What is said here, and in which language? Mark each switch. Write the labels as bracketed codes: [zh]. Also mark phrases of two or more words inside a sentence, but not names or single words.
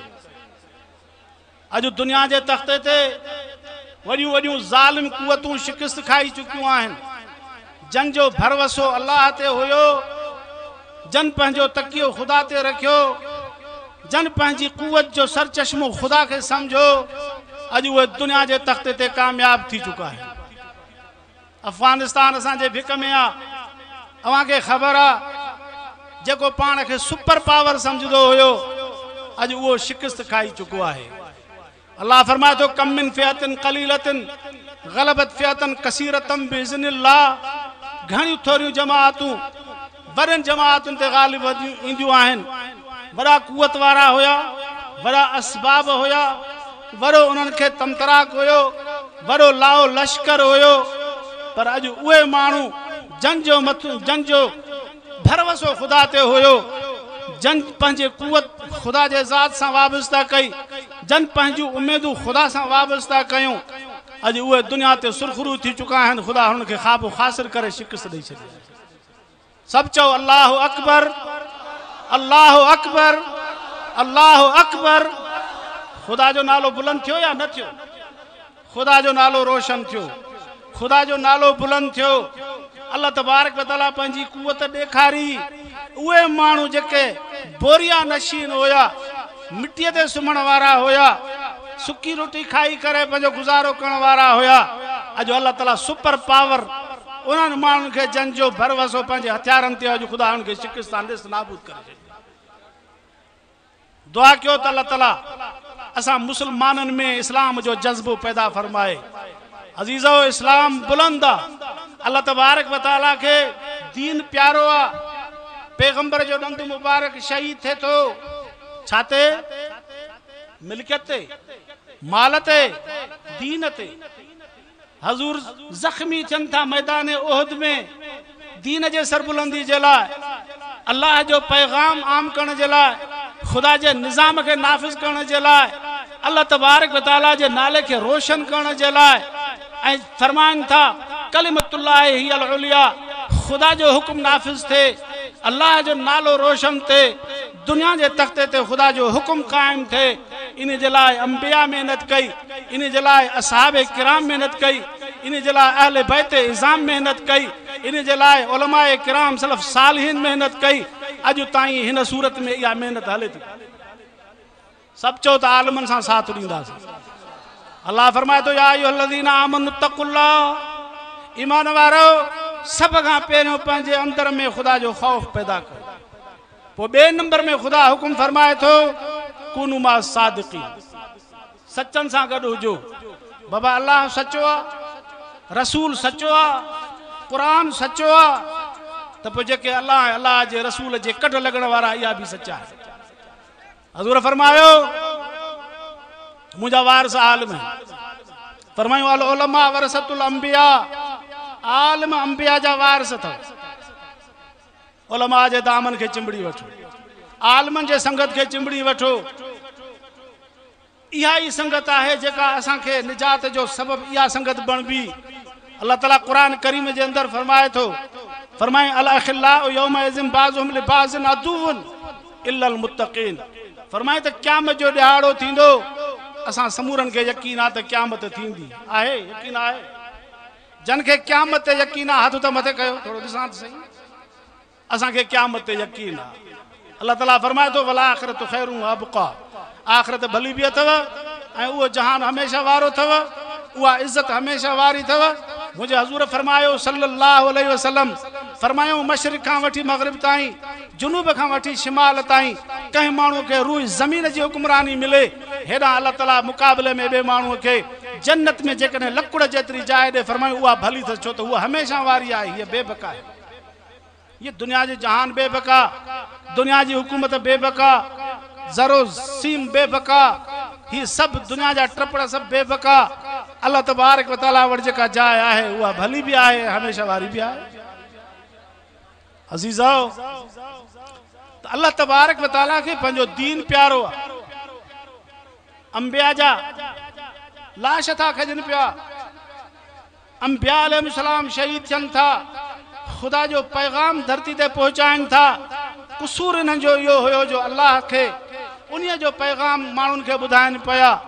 [sd] अज दुनिया के तख्ते ते वॾियूं वॾियूं ज़ालिम कुवतूं शिकस्त खाई चुकियूं आहिनि। जन जो भरवसो अल्लाह ते हुयो, जन पंहिंजो तकियो खुदा ते रखियो, जन पंहिंजी कुवत जो सर चश्मो खुदा के समझो, अॼु उहे दुनिया जे तख़्ते ते कामयाब थी चुका है। अफगानिस्तान असांजे भिक में आ, अव्हांखे ख़बर आ, जेको पाण खे सुपर पावर समझदो हुयो अॼु उहो शिकस्त खाई चुको आहे। अल्लाह फरमाए थो [ar] كم من فئة قليلة غلبت فئة كثيرة بإذن الله, [sd] घणी थोरियूं जमाअतूं वरन जमाअतुनि ते गालिब ईंदियूं आहिनि। वड़ा कुवत वारा हुया, वड़ा असबाब हुया, वड़ो उन्हनि खे तमतराक हुयो, वड़ो लाओ लश्कर हुयो, पर अॼु उहे माण्हू जन जो भरवसो खुदा ते हुयो, जन पंहिंजे कुवत खुदा जे ज़ात सां वाबस्ता कई, जन पंहिंजूं उमेदूं खुदा सां वाबस्ता कयूं, अॼु उहे दुनिया ते सुरखरू थी चुका आहिनि। खुदा हुननि खे ख़ाब ख़ासिर करे शिकस्त ॾेई छॾी। सभु चओ [ar] الله أكبر، الله أكبر، الله أكبر. [sd] खुदा जो नालो बुलंद थियो या न थियो? खुदा जो नालो रोशन थियो, खुदा जो नालो बुलंद थियो। अल्लाह तबारक व तआला पंहिंजी कुवत ॾेखारी। उहे माण्हू जेके बोरिया नशीन हुया, मिट्टीअ ते सुम्हण वारा हुया, सुकी रोटी खाई करे पंहिंजो गुज़ारो करण वारा हुया, अॼु अल्लाह ताला सुपर पावर उन्हनि माण्हुनि खे जन जो भरवसो पंहिंजे हथियारनि ते अॼु खुदा हुननि खे शिकस्तान ॾिस नाबूद करे छॾी। दुआ कयो त अल्लाह ताला असां मुसलमाननि में इस्लाम जो जज़्बो पैदा फरमाए। अज़ीज़ो, इस्लाम बुलंद आ, अल्लाह तबारक व तआला खे दीन प्यारो आ। पैगंबर जो ॾंद मुबारक शहीद थे तो छाते? मिल्कियत ते, माल ते, दीन ते। हजूर जख्मी थियनि था मैदान ओहद में दीन जे सरबुलंदी जे लाइ, अल्लाह जो पैगाम आम करण जे लाइ, खुदा जे निज़ाम के नाफ़िज़ करण जे लाइ, अल्लाह तबारक व तआला जे नाले के रोशन करण जे लाइ। ऐं फरमाइनि था [ar] كلمة الله هي العليا, [sd] खुदा जो हुक्म नाफ़िज़ थे, अल्लाह जो नालो रोशन थे, दुनिया जे तख्ते ते खुदा जो हुक्म कायम थे। इन जे लाइ अंबिया मेहनत कई, इन जे लाइ असहाबे किराम मेहनत कई, इन जे लाइ अहले बैत इज़ाम मेहनत कई, इन जे लाइ उलमाए किराम सलफ सालिहीन मेहनत कई। अॼु ताईं हिन सूरत में इहा मेहनत हले थी। सभु चओ त आलमनि सां साथ ॾींदासीं। अल्लाह फरमाए थो [ar] يا أيها الذين آمنوا اتقوا الله, [sd] ईमान वारो सभ खां पहिरियों पंहिंजे अंदर में खुदा जो ख़ौफ़ पैदा कयो। पोइ ॿिए नंबर में खुदा हुकुम फरमाए थो [ar] كونوا مع الصادقين, [sd] सचनि सां गॾु हुजो। बाबा अल्लाह सचो आहे, रसूल सचो आहे, क़ुरान सचो आहे, त पोइ जेके अल्लाह जे रसूल जे कढ लॻण वारा इहा बि सचा आहे। हज़ूर फरमायो मुंहिंजा वारिस आलिम आहिनि। फरमायूं [ar] العلماء ورثة الأنبياء, [sd] आलिम अंबिया जा वारिस अथव। उलमा जे दामन खे चिंबड़ी वठो, आलिमनि जे संगत खे चिंबड़ी वठो। इहा ई संगत आहे जेका असांखे निजात जो सबब इहा संगत बणबी। अल्लाह ताला क़ुरान करीम जे अंदर फरमाए थो, फरमाए [ar] الأخلاء يومئذ بعضهم لبعض عدو إلا المتقين. [sd] फरमाए त क़यामत जो ॾिहाड़ो थींदो, असां समूरनि खे यकीन आहे त क़यामत थींदी आहे। यकीन आहे जन खे क़यामत ते यकीन आहे, हथ त मथे कयो, थोरो ॾिसां त सही। असांखे क़यामत ते यकीन आहे। अल्लाह ताला फरमाए थो [ar] والآخرة خير وأبقى, [sd] आख़िरत भली बि अथव ऐं उहो जहान हमेशह वारो अथव, उहा इज़त हमेशह वारी अथव। मुंहिंजे हज़ूर फरमायो [ar] صلى الله عليه وسلم, [sd] फरमायो मशरिक़ खां वठी मग़रिब ताईं, जुनूब खां वठी शिमाल ताईं कंहिं माण्हू खे रूह ज़मीन जी हुक्मरानी मिले, हेॾां अल्लाह ताला मुक़ाबले में ॿिए माण्हूअ खे जन्नत में जेकॾहिं लकुड़ जेतिरी जाइ ॾे, फरमायो उहा भली अथसि, छो त उहा हमेशह वारी आहे। हीअ बेबका आहे। ये दुनिया जो जहान बेबका, दुनिया की हुकूमत बेबका, जरो सीम बेबका, ही सब दुनिया जा ट्रपड़ सब बेबका। अल्लाह तबारक व तआला वटि जेका जाइ आहे उहा भली भी आहे, हमेशा वारी भी आहे। अज़ीज़ो, अल्लाह तबारक व तआला के पंहिंजो दीन प्यारो आहे। अंबिया जा लाश था खजन पिया, अंबिया अलैहिस्सलाम शहीद थियनि था, खुदा जो पैगाम धरती ते पहुचाइनि था। कसूर इन्हनि जो इहो हुयो जो अल्लाह खे उन्हीअ जो पैगाम माण्हुनि खे ॿुधाइनि पिया।